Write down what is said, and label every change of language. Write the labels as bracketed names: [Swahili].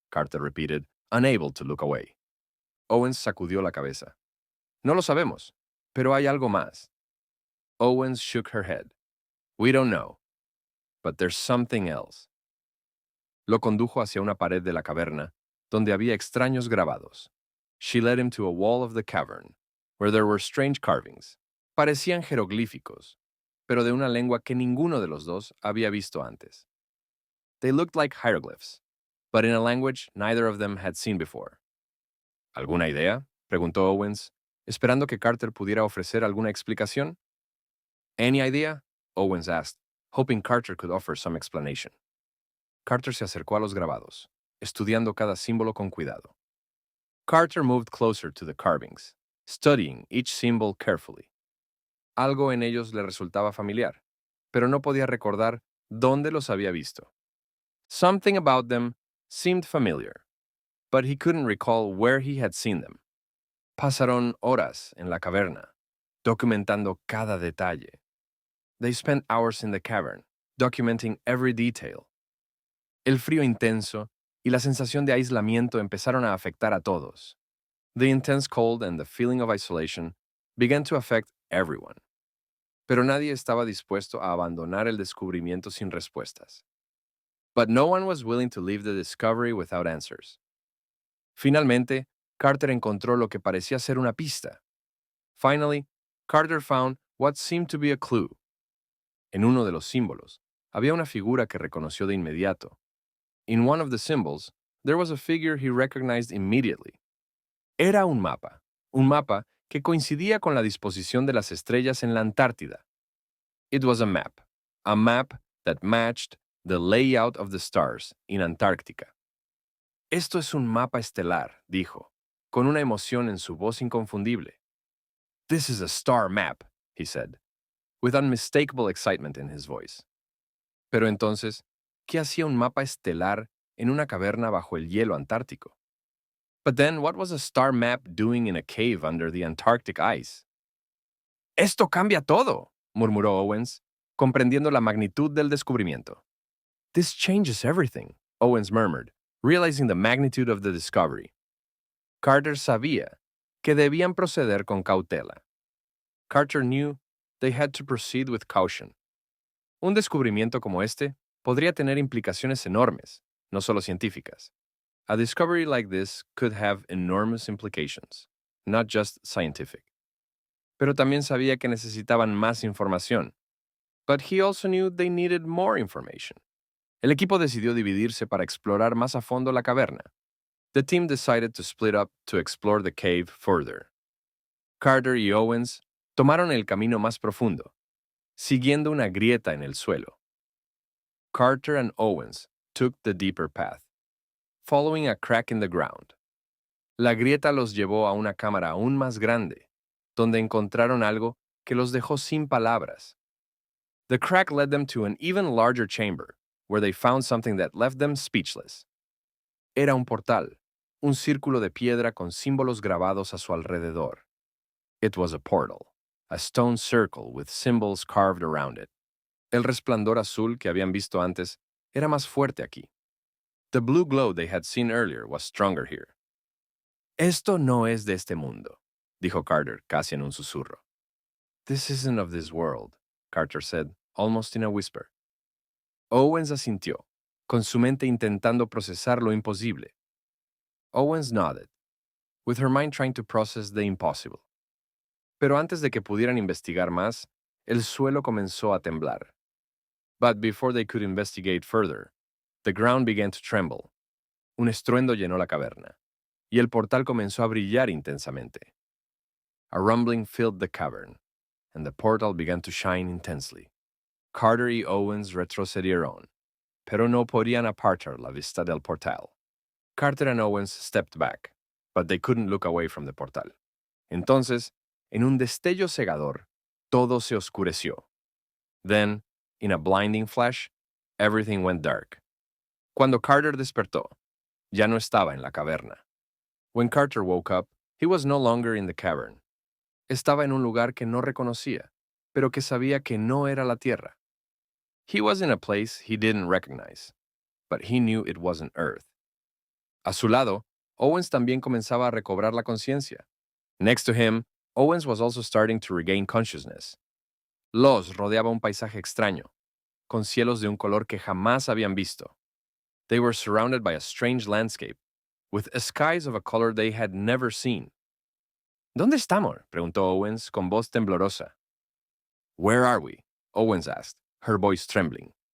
[English] Carter repeated, unable to look away. [Spanish] Owens sacudió la cabeza. No lo sabemos, pero hay algo más. [English] Owens shook her head. We don't know, but there's something else. [Spanish] Lo condujo hacia una pared de la caverna, donde había extraños grabados. [English] She led him to a wall of the cavern, where there were strange carvings. [Spanish] Parecían jeroglíficos, pero de una lengua que ninguno de los dos había visto antes. [English] They looked like hieroglyphs, but in a language neither of them had seen before. [Spanish] ¿Alguna idea? Preguntó Owens, esperando que Carter pudiera ofrecer alguna explicación. [English] Any idea? Owens asked, hoping Carter could offer some explanation. [Spanish] Carter se acercó a los grabados, estudiando cada símbolo con cuidado. [English] Carter moved closer to the carvings, studying each symbol carefully. [Spanish] Algo en ellos le resultaba familiar, pero no podía recordar dónde los había visto. [English] Something about them seemed familiar, but he couldn't recall where he had seen them. [Spanish] Pasaron horas en la caverna, documentando cada detalle. [English] They spent hours in the cavern, documenting every detail. [Spanish] El frío intenso y la sensación de aislamiento empezaron a afectar a todos. [English] The intense cold and the feeling of isolation began to affect everyone. [Spanish] Pero nadie estaba dispuesto a abandonar el descubrimiento sin respuestas. [English] But no one was willing to leave the discovery without answers. [Spanish] Finalmente, Carter encontró lo que parecía ser una pista. [English] Finally, Carter found what seemed to be a clue. [Spanish] En uno de los símbolos, había una figura que reconoció de inmediato. [English] In one of the symbols, there was a figure he recognized immediately. [Spanish] Era un mapa que coincidía con la disposición de las estrellas en la Antártida. [English] It was a map that matched the layout of the stars in Antarctica. [Spanish] Esto es un mapa estelar, dijo, con una emoción en su voz inconfundible. [English] This is a star map, he said, with unmistakable excitement in his voice. [Spanish] Pero entonces, ¿qué hacía un mapa estelar en una caverna bajo el hielo antártico? [English] But then, what was a star map doing in a cave under the Antarctic ice? [Spanish] Esto cambia todo, murmuró Owens, comprendiendo la magnitud del descubrimiento. [English] This changes everything, Owens murmured, realizing the magnitude of the discovery. [Spanish] Carter sabía que debían proceder con cautela. [English] Carter knew they had to proceed with caution. [Spanish] Un descubrimiento como este podría tener implicaciones enormes, no solo científicas. [English] A discovery like this could have enormous implications, not just scientific. [Spanish] Pero también sabía que necesitaban más información. [English] But he also knew they needed more information. [Spanish] El equipo decidió dividirse para explorar más a fondo la caverna. [English] The team decided to split up to explore the cave further. [Spanish] Carter y Owens tomaron el camino más profundo, siguiendo una grieta en el suelo. [English] Carter and Owens took the deeper path, following a crack in the ground. [Spanish] La grieta los llevó a una cámara aún más grande, donde encontraron algo que los dejó sin palabras. [English] The crack led them to an even larger chamber, where they found something that left them speechless. [Spanish] Era un portal, un círculo de piedra con símbolos grabados a su alrededor. [English] It was a portal, a stone circle with symbols carved around it. [Spanish] El resplandor azul que habían visto antes era más fuerte aquí. [English] The blue glow they had seen earlier was stronger here. [Spanish] Esto no es de este mundo, dijo Carter casi en un susurro. [English] This isn't of this world, Carter said, almost in a whisper. [Spanish] Owens asintió, con su mente intentando procesar lo imposible. [English] Owens nodded, with her mind trying to process the impossible. [Spanish] Pero antes de que pudieran investigar más, el suelo comenzó a temblar. [English] But before they could investigate further, the ground began to tremble. [Spanish] Un estruendo llenó la caverna, y el portal comenzó a brillar intensamente. [English] A rumbling filled the cavern, and the portal began to shine intensely. [Spanish] Carter y Owens retrocedieron, pero no podían apartar la vista del portal. [English] Carter and Owens stepped back, but they couldn't look away from the portal. [Spanish] Entonces, en un destello cegador, todo se oscureció. [English] Then, in a blinding flash, everything went dark. [Spanish] Cuando Carter despertó, ya no estaba en la caverna. [English] When Carter woke up, he was no longer in the cavern. [Spanish] Estaba en un lugar que no reconocía. pero que sabía que no era la Tierra. [English] He was in a place he didn't recognize, but he knew it wasn't Earth. [Spanish] A su lado, Owens también comenzaba a recobrar la conciencia. [English] Next to him, Owens was also starting to regain consciousness. [Spanish] Los rodeaba un paisaje extraño, con cielos de un color que jamás habían visto. [English] They were surrounded by a strange landscape, with skies of a color they had never seen. [Spanish] ¿Dónde estamos?, preguntó Owens con voz temblorosa. [English] Where are we? Owens asked, her voice trembling.